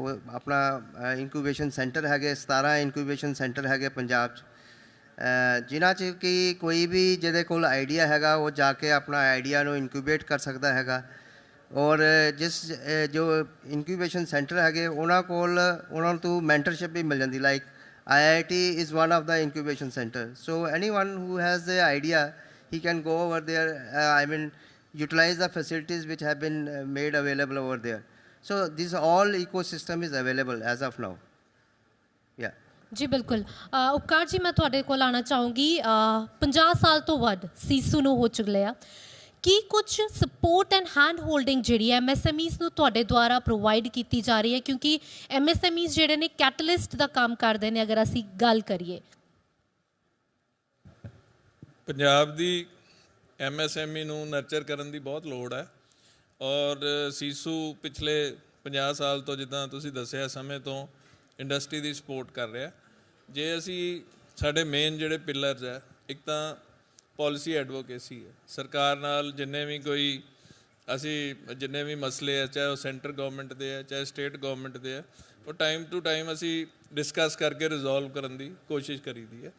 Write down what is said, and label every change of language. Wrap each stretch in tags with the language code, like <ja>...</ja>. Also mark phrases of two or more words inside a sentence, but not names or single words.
<pa>ਉਹ ਆਪਣਾ</pa> <en>incubation center</en> <pa>ਹੈਗੇ, 17</pa> <en>incubation center</en> <pa>ਹੈਗੇ ਪੰਜਾਬ 'ਚ, ਜਿਨ੍ਹਾਂ 'ਚ ਕਿ ਕੋਈ ਵੀ ਜਿਹਦੇ ਕੋਲ ਆਈਡੀਆ ਹੈਗਾ ਉਹ ਜਾ ਕੇ ਆਪਣਾ ਆਈਡੀਆ ਨੂੰ ਇਨਕੂਬੇਟ ਕਰ ਸਕਦਾ ਹੈਗਾ। ਔਰ ਜੋ</pa> <en>incubation center</en> <pa>ਹੈਗੇ ਉਹਨਾਂ ਕੋਲ ਉਹਨਾਂ ਨੂੰ ਮੈਂਟਰਸ਼ਿਪ ਵੀ ਮਿਲ ਜਾਂਦੀ।</pa> <en>ਲਾਈਕ IIT is one of the incubation center. So anyone who has the idea, he can go over there, utilize the facilities which have been made available over there. So this all ecosystem is available as of now. Yeah.</en> <pa>ਜੀ ਬਿਲਕੁਲ। ਉਪਕਾਰ ਜੀ, ਮੈਂ ਤੁਹਾਡੇ ਕੋਲ ਆਉਣਾ ਚਾਹਾਂਗੀ। 50 ਸਾਲ ਤਾਂ ਵੱਧ ਸੀਸੂ ਨੂੰ ਹੋ ਚੁੱਕੇ ਆ, ਕੀ ਕੁਝ</pa> <en>support and hand holding</en> <pa>ਜਿਹੜੀ MSMEs ਨੂੰ ਤੁਹਾਡੇ ਦੁਆਰਾ ਪ੍ਰੋਵਾਈਡ ਕੀ ਜਾ ਰਹੀ ਹੈ, ਕਿਉਂਕਿ MSMEs ਜਿਹੜੇ ਨੇ ਕੈਟਲਿਸਟ ਦਾ ਕੰਮ ਕਰਦੇ ਨੇ ਅਗਰ ਅਸੀਂ ਗੱਲ ਕਰੀਏ। ਪੰਜਾਬ ਦੀ MSME ਨੂੰ ਨਰਚਰ ਕਰਨ ਦੀ ਬਹੁਤ ਲੋੜ ਹੈ ਔਰ ਸੀਸੂ ਪਿਛਲੇ 50 ਸਾਲ ਤੋਂ ਜਿੱਦਾਂ ਤੁਸੀਂ ਦੱਸਿਆ ਸਮੇਂ ਤੋਂ ਇੰਡਸਟਰੀ ਦੀ ਸਪੋਰਟ ਕਰ ਰਿਹਾ। ਜੇ ਅਸੀਂ ਸਾਡੇ ਮੇਨ ਜਿਹੜੇ ਪਿਲਰਸ ਹੈ, ਇੱਕ ਤਾਂ</pa> <en>policy advocacy</en> <pa>ਹੈ, ਸਰਕਾਰ ਨਾਲ ਜਿੰਨੇ ਵੀ ਮਸਲੇ ਹੈ, ਚਾਹੇ ਉਹ</pa> <en>center government</en> <pa>ਦੇ ਹੈ ਚਾਹੇ</pa> <en>state government</en> <pa>ਦੇ ਹੈ, ਉਹ</pa> <en>time to time</en> <pa>ਅਸੀਂ ਡਿਸਕਸ ਕਰਕੇ ਰਿਜ਼ੋਲਵ ਕਰਨ ਦੀ ਕੋਸ਼ਿਸ਼ ਕਰੀਦੀ ਹੈ।</pa>